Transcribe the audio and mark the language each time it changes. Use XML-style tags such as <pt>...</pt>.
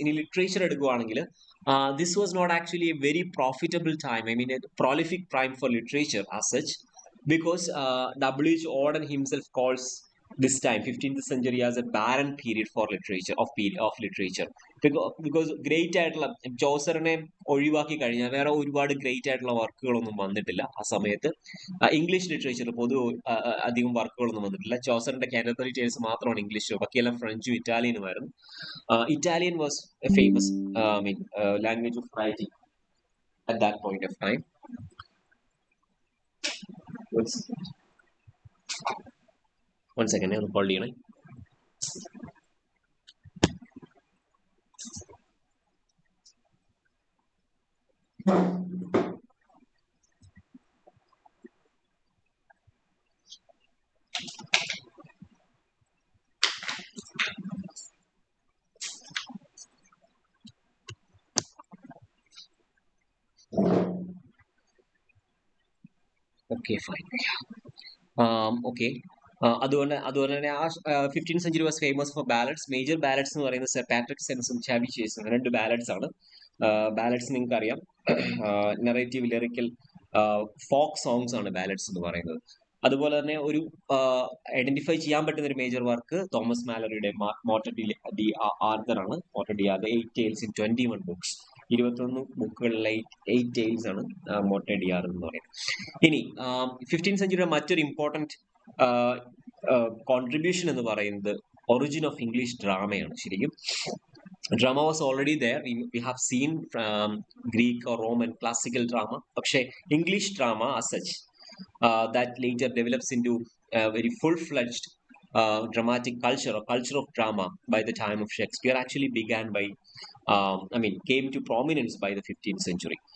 <ml>ഇനി ലിറ്ററേച്ചർ എടുക്കുകയാണെങ്കിൽ</ml> <en>this was not actually a very profitable time, a prolific time for literature as such, because W.H. Auden himself calls this time 15th century as a barren period for literature of literature because great</en> <ml>ആയിട്ടുള്ള ചോസറിനെ ഒഴിവാക്കി കഴിഞ്ഞാൽ വേറെ ഒരുപാട് great ആയിട്ടുള്ള വർക്കുകളൊന്നും വന്നിട്ടില്ല ആ സമയത്ത്. English ലിറ്ററേച്ചറിൽ അധികം വർക്കുകളൊന്നും വന്നിട്ടില്ല. ചോസറിന്റെ കാനോനിക്കൽ ടേൽസ് മാത്രമാണ് ഇംഗ്ലീഷിൽ, ബാക്കിയെല്ലാം ഫ്രഞ്ചും ഇറ്റാലിയനുമായിരുന്നു.</ml> <en>Italian was a famous language of writing at that point of time. One second, I'm calling. Okay, fine. Okay.</en> <ml>അതുപോലെ തന്നെ ആ</ml> <en>15th century was famous for ballads.</en> <ml>Major ballads എന്ന് പറയുന്നത് സർ പാട്രിക് സെൻസും ചാവി ചേസും 2 ballads ആണ്. ബാലഡ്സ് നിങ്ങൾക്ക് അറിയാം, narrative lyrical folk songs ആണ് ബാലഡ്സ് എന്ന് പറയുന്നത്. അതുപോലെ തന്നെ ഒരു ഐഡന്റിഫൈ ചെയ്യാൻ പറ്റുന്ന ഒരു major work Thomas മാലറിയുടെ motor D Arthur ആണ്. Motor D Arthur</ml> <en>8 tales in 21 books.</en> <ml>21 ബുക്കുകളിലെ 8 tales ആണ് മോട്ടർ ഡി ആർദർ എന്ന് പറയുന്നത്. ഇനി 15th സെഞ്ചുറിയുടെ മറ്റൊരു ഇമ്പോർട്ടൻറ്റ് കോൺട്രിബ്യൂഷൻ എന്ന് പറയുന്നത് ഒറിജിൻ ഓഫ് ഇംഗ്ലീഷ് ഡ്രാമയാണ്.</ml> <en>ശരിക്കും drama was already there. We have seen Greek or Roman classical drama, പക്ഷേ English drama as such that later develops into a very full-fledged dramatic culture or culture of drama by the time of Shakespeare actually began by came to prominence by the 15th century.</en>